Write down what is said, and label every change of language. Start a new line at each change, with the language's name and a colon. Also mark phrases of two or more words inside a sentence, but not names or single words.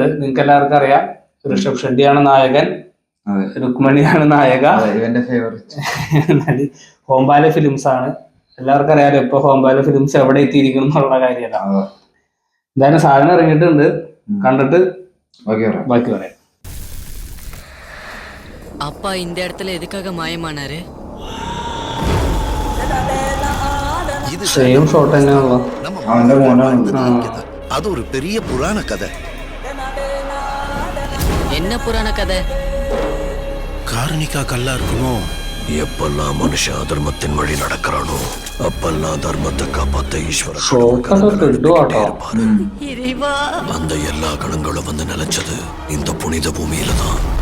Malayalam: നിങ്ങൾക്ക് എല്ലാവർക്കും അറിയാം, ഋഷഭ് ഷെട്ടിയാണ് നായകൻ, രുക്മണിയാണ് നായക. ഹോംബാല ഫിലിംസ് ആണ്. എല്ലാവർക്കും അറിയാലോ ഇപ്പൊ ഹോംബാല ഫിലിംസ് എവിടെ എത്തിയിരിക്കണം എന്നുള്ള കാര്യമല്ല. എന്തായാലും സാധനം ഇറങ്ങിയിട്ടുണ്ട്, കണ്ടിട്ട് ബാക്കി പറയാം.
Tamil: அப்பா இந்த இடத்துல எதுக்காக மாயமானாரு?
Malayalam: സെയിം ഷോട്ട് തന്നെയാണല്ലോ. അവന്റെ മോനാണ്.
Tamil: அது ஒரு பெரிய புராண கதை. என்ன புராண கதை? காரணிக்கா கல்லா இருக்குமோ? எப்பெல்லாம் மனுஷன் அதர்மத்தின் வழி நடக்கிறானோ அப்பெல்லாம் தர்மத்தை காப்பாத்த ஈஸ்வரன் அந்த எல்லா கணங்களும் வந்து நிலைச்சது இந்த புனித பூமியில தான்.